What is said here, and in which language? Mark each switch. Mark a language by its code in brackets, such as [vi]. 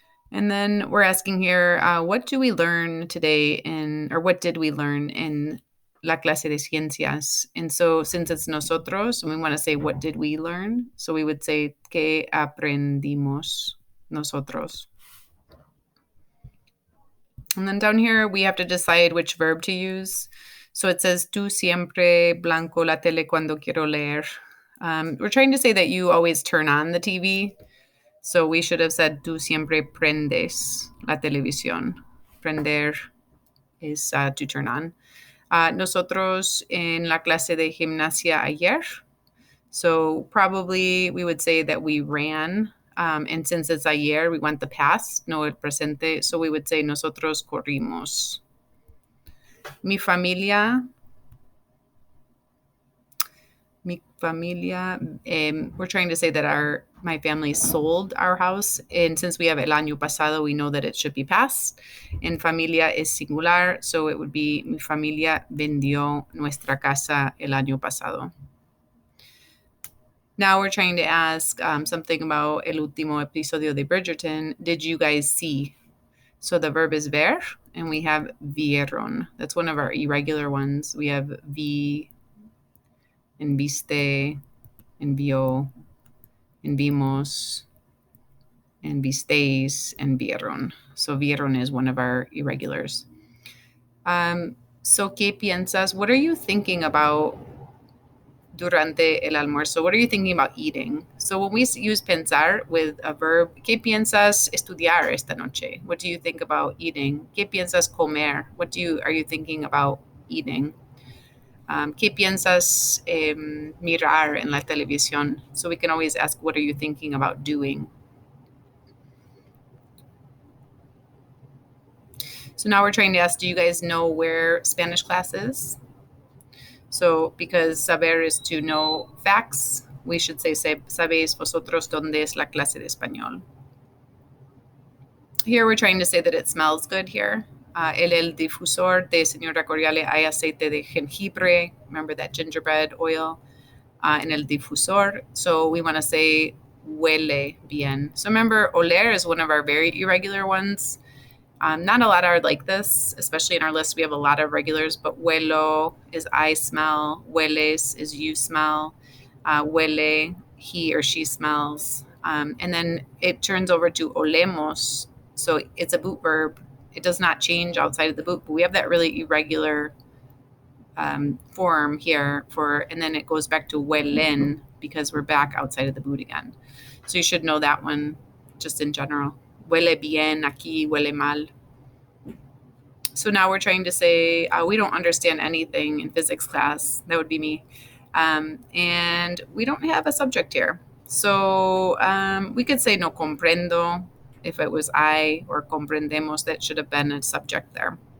[en] And then we're asking here, what do we learn today or what did we learn in [es] la clase de ciencias? [en] And so since it's nosotros, and we want to say, what did we learn? So we would say, [es] ¿qué aprendimos nosotros? [en] And then down here, we have to decide which verb to use. So it says, [es] tú siempre blanco la tele cuando quiero leer. [en] We're trying to say that you always turn on the TV. So we should have said, [es] tú siempre prendes la televisión. [en] Prender is to turn on. [es] Nosotros en la clase de gimnasia ayer. [en] So probably we would say that we ran. And since it's ayer, we want the past, [es] no el presente. [en] So we would say [es] nosotros corrimos. Mi familia, [en] we're trying to say that my family sold our house. And since we have el año pasado, we know that it should be past. And familia is singular, so it would be [es] mi familia vendió nuestra casa el año pasado. [en] Now we're trying to ask something about [es] el último episodio de [en] Bridgerton. Did you guys see? So the verb is ver, and we have vieron. That's one of our irregular ones. We have vi, and viste, and vio, and vimos, and visteis, and vieron. So vieron is one of our irregulars. So, [es] ¿qué piensas? [en] What are you thinking about [es] durante el almuerzo? [en] What are you thinking about eating? So when we use pensar with a verb, [es] ¿qué piensas estudiar esta noche? [en] What do you think about eating? [es] ¿Qué piensas comer? [en] Are you thinking about eating? [es] ¿Qué piensas mirar en la televisión? [en] So we can always ask, what are you thinking about doing? So now we're trying to ask, do you guys know where Spanish class is? So because saber is to know facts, we should say, [es] ¿sabéis vosotros dónde es la clase de español? [en] Here we're trying to say that it smells good here. [es] El difusor de señora Coriale hay aceite de jengibre. [en] Remember that gingerbread oil [es] en el difusor. [en] So we want to say [es] huele bien. [en] So remember, oler is one of our very irregular ones. Not a lot are like this, especially in our list. We have a lot of regulars, but huelo is I smell. Hueles is you smell. Huele, he or she smells. And then it turns over to olemos. So it's a boot verb. It does not change outside of the boot, but we have that really irregular form here and then it goes back to huelen because we're back outside of the boot again. So you should know that one just in general. [es] Huele bien, aquí huele mal. [en] So now we're trying to say we don't understand anything in physics class. That would be me. And we don't have a subject here. So we could say [es] no comprendo [en] if it was I, or comprendemos. That should have been a subject there.